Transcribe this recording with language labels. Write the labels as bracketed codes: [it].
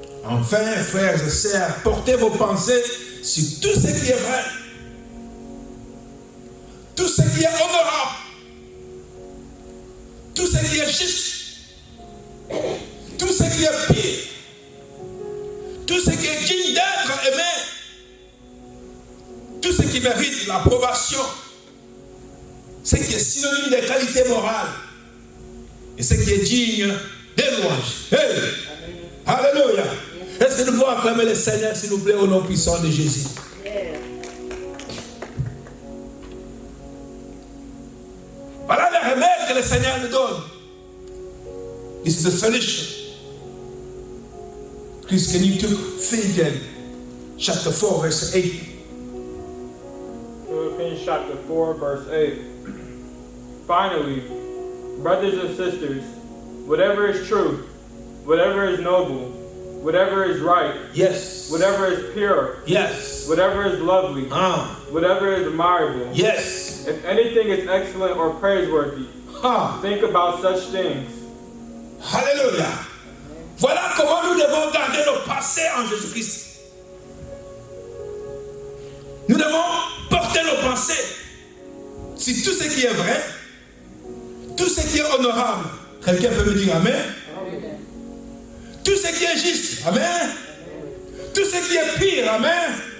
[fr] Enfin, frères et sœurs, portez vos pensées sur tout ce qui est vrai, tout ce qui est honorable, tout ce qui est juste, tout ce qui est pire, tout ce qui est digne d'être aimé, tout ce qui mérite l'approbation, ce qui est synonyme de qualité morale et ce qui est digne de louange. Hey! Alléluia! Est-ce que nous pouvons acclamer le Seigneur, s'il vous plaît, au nom puissant de Jésus? Voilà le remède que le Seigneur nous donne. [en] This is the solution. Please, can you take Philippians chapter 4, verse 8? Philippians chapter 4, verse 8. Finally, brothers and sisters, whatever is true, whatever is noble, whatever is right, yes, whatever is pure, yes, whatever is lovely, whatever is admirable, Yes. if anything is excellent or praiseworthy, Ah. think about such things. [fr] Alléluia. Voilà comment nous devons garder nos passés en Jésus-Christ. Nous devons porter nos pensées sur tout ce qui est vrai, tout ce qui est honorable. Quelqu'un peut me dire Amen? Amen. Tout ce qui est juste. Amen. Tout ce qui est pire. Amen.